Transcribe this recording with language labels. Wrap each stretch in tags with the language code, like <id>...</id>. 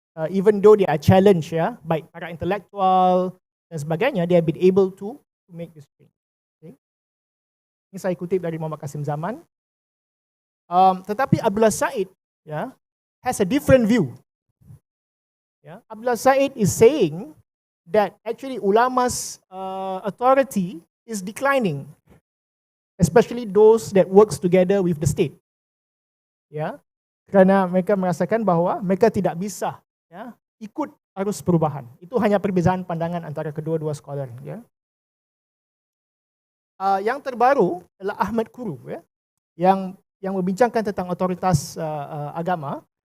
<en>Even though they are challenged, ya, by</en> <ms>para intelektual dan sebagainya,</ms> <en>they have been able to make this change. Okay?</en> <ms>Ini saya kutip dari Muhammad Qasim Zaman. Tetapi</ms> <en>Abdullah Said, ya, has a different view. Yeah. Abdullah Said is saying that actually ulama's authority is declining, especially those that works together with the state.</en> <ms>Ya, karena mereka merasakan bahwa mereka tidak bisa, ya, ikut arus perubahan. Itu hanya perbezaan pandangan antara kedua-dua scholar. Ya. Yang terbaru adalah Ahmad Kuru, ya, yang membincangkan tentang otoritas agama.</ms>